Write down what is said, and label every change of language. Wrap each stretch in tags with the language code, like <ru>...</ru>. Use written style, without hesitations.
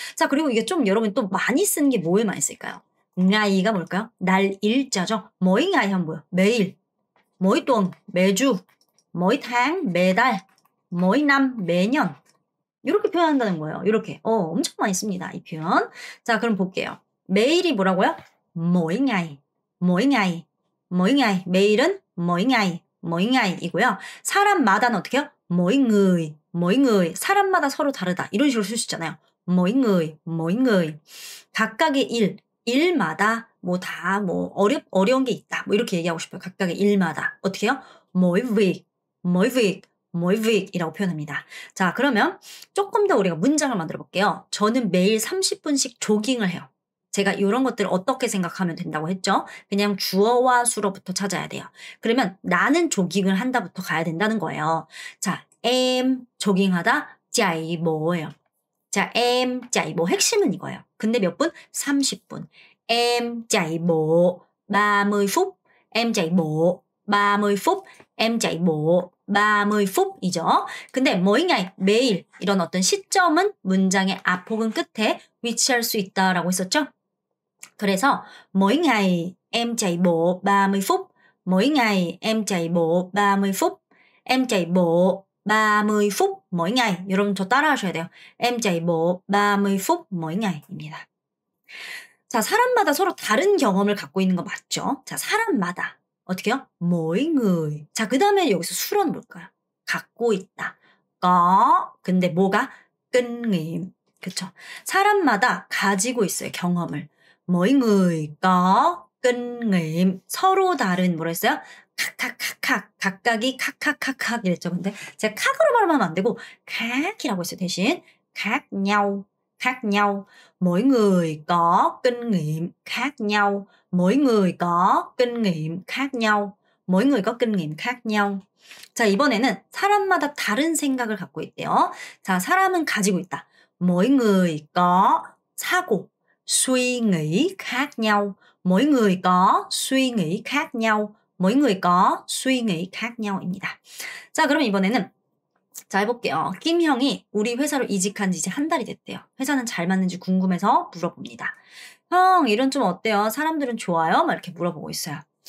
<ko>자, 그리고 이게 좀 여러분 또 많이 쓰는 게 뭐에 많이 쓸까요? 나이가 뭘까요? 날 일자죠. 뭐이 나이 하면 뭐예요? 매일,</ko> <vi>mỗi tuần,</vi> <ko>매주,</ko> <vi>mỗi tháng,</vi> <ko>매달,</ko> <vi>mỗi năm,</vi> <ko>매년 이렇게 표현한다는 거예요. 이렇게 엄청 많이 씁니다. 이 표현. 자, 그럼 볼게요. 매일이 뭐라고요?</ko> <vi>mỗi ngày, mỗi ngày, mỗi ngày.</vi> <ko>매일은</ko> <vi>mỗi ngày, mỗi ngày 이고요.</vi> <ko>사람마다는 어떻게 해요?</ko> <vi>mỗi người, mỗi người.</vi> <ko>사람마다 서로 다르다. 이런 식으로 쓸 수 있잖아요.</ko> <vi>mỗi người, mỗi người.</vi> <ko>각각의 일마다 어려운 게 있다. 뭐 이렇게 얘기하고 싶어요. 각각의 일마다. 어떻게 해요?</ko> <vi>mỗi việc, mỗi việc, mỗi việc</vi> <ko>이라고 표현합니다. 자, 그러면 조금 더 우리가 문장을 만들어 볼게요. 저는 매일 30분씩 조깅을 해요. 제가 이런 것들을 어떻게 생각하면 된다고 했죠? 그냥 주어와 수어부터 찾아야 돼요. 그러면 나는 조깅을 한다부터 가야 된다는 거예요. 자, em 조깅하다</ko> <vi>chạy bộ</vi> <ko>예요. 자,</ko> <vi>em chạy bộ</vi> <ko>핵심은 이거예요. 근데 몇 분? 30분.</ko> <vi>Em chạy bộ 30 phút. Em chạy bộ 30 phút. Em chạy bộ 30 phút 이죠.</vi> <ko>근데 mỗi ngày, 매일 이런 어떤 시점은 문장의 앞 혹은 끝에 위치할 수 있다라고 했었죠.</ko> <vi>그래서 mỗi ngày em chạy bộ 30 phút. Mỗi ngày em chạy bộ 30 phút. Em chạy bộ 30 phút mỗi ngày.</vi> <ko>여러분 저 따라 하셔야 돼요.</ko> <vi>Em chạy bộ 30 phút mỗi ngày</vi> <ko>입니다. 자, 사람마다 서로 다른 경험을 갖고 있는 거 맞죠? 자, 사람마다. 어떻게 해요?</ko> <vi>mỗi người.</vi> <ko>자, 그 다음에 여기서 수로는 뭘까요? 갖고 있다. có. 근데 뭐가?</ko> <vi>kinh nghiệm.</vi> <ko>그쵸? 사람마다 가지고 있어요. 경험을.</ko> <vi>mỗi người có kinh nghiệm.</vi> <ko>서로 다른 뭐라 했어요? 칵칵칵칵. 각각이 칵칵칵칵 이랬죠. 근데 제가 칵으로 발음하면 안 되고 칵이라고 했어요. 대신</ko> <vi>khác nhau. khác nhau. Mỗi người có kinh nghiệm khác nhau. Mỗi người có kinh nghiệm khác nhau. Mỗi người có kinh nghiệm khác nhau.</vi> <ko>자, 이번에는 사람마다 다른 생각을 갖고 있대요. 자, 사람은 가지고 있다.</ko> <vi>Mỗi người có</vi> <ko>사고,</ko> <vi>suy nghĩ khác nhau. Mỗi người có suy nghĩ khác nhau. Mỗi người có suy nghĩ khác nhau</vi> <ko>입니다. 자, 그럼 이번에는 자, 해볼게요. 김 형이 우리 회사로 이직한 지 이제 한 달이 됐대요. 회사는 잘 맞는지 궁금해서 물어봅니다. 형, 일은 좀 어때요? 사람들은 좋아요? 막 이렇게 물어보고 있어요.</ko>